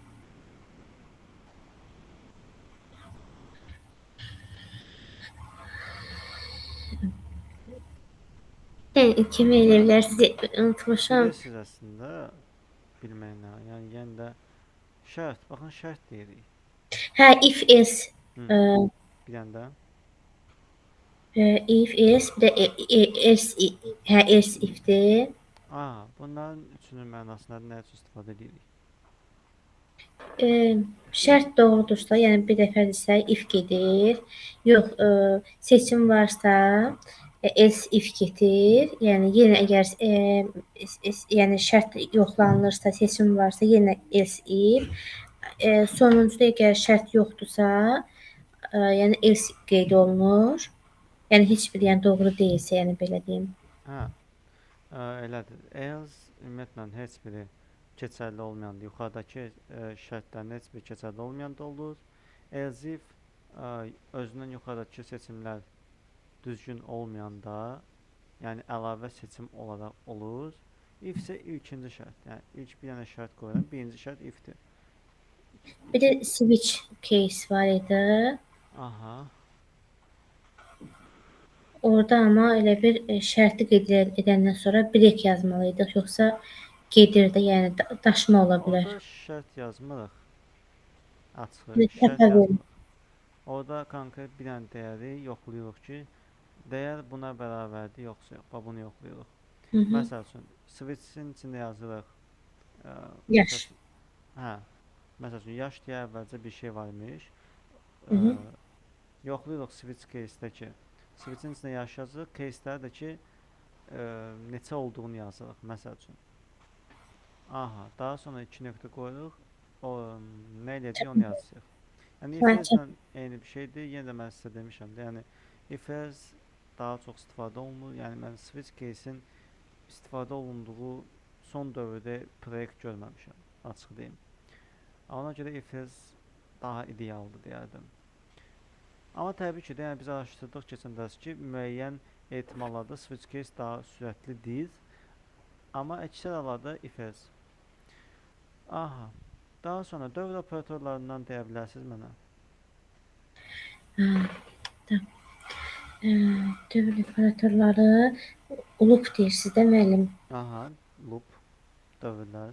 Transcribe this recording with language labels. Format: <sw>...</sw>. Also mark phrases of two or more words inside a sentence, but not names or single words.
<az>Yəni kimi elə bilərsiniz, unutmuşam. Bilirsiniz əslində bilməyinə. Yəni yenə də şərt, baxın şərt deyirik. Hə,</az> <en>if is Hı, e,</en> <az>bir dənə də.</az> <en>if is,</en> <az>bir də else, hə, else ifdir. Bunların üçünün mənasında nə üçün istifadə edirik? E, şərt doğrudursa, yəni bir dəfə desə if gedir. Yox, seçim varsa</az> <en>else if</en> <az>gedir. Yəni yenə əgər yəni şərt yoxlanılırsa, seçim varsa yenə</az> <en>else if.</en> <az>Sonuncuda əgər şərt yoxdursa, yəni else qeyd olunur. Yəni heç bir yəni doğru deyilsə, yəni belə deyim. Hə, elədir. Else ümumiyyətlə heç biri keçərli olmayanda, yuxarıdakı şərtlərin heç biri keçərli olmayanda olur.</az> <en>Else if</en> <az>özündən yuxarıdakı seçimlər düzgün olmayanda, yəni əlavə seçim olaraq olur. If isə ikinci şərt. Yəni ilk bir dənə şərt qoyuram, birinci şərt ifdir. Bir də</az> <en>switch case</en> <az>var idi. Aha. Orada amma elə bir şərti qeyd edəndən sonra break yazmalıydıq, yoxsa gedir də, yəni daşma ola bilər. Orada şərt yazmırıq. Açıq, şərt Təpə verin. yazmırıq. Orada konkret bir dənə dəyəri yoxlayırıq ki, dəyər buna bərabərdir, yoxsa yox. Bax bunu yoxlayırıq. Məsəl üçün, switch-in içində yazırıq. Yaş. Hə. Məsəl üçün, yaş deyə əvvəlcə bir şey var imiş. Hı -hı. Yoxlayırıq</az> <en>switch case-dəki.</en> <az>Switch-in içində yaş yazırıq, case-ləri də ki, neçə olduğunu yazırıq, məsəl üçün. Aha, daha sonra 2 nöqtə qoyuruq. O nə eləyəcək onu yazacağıq. Yəni if-else-lə eyni bir şeydir. Yenə də mən sizə demişəm də, yəni if-else daha çox istifadə olunur. Yəni mən</az> <en>switch case-in</en> <az>istifadə olunduğu son dövrdə proyekt görməmişəm, açıq deyim. Ona görə if-else daha idealdır deyərdim. Amma təbii ki də, yəni biz araşdırdıq keçən dərs ki, müəyyən ehtimallarda</az> <en>switch case</en> <az>daha sürətli deyil. Amma əksər hallarda</az> <en>if else. Aha.</en> <az>Daha sonra dövr operatorlarından deyə bilərsiniz mənə. Dövr operatorları loop deyirsiniz də müəllim. Aha, loop dövrlər.</az>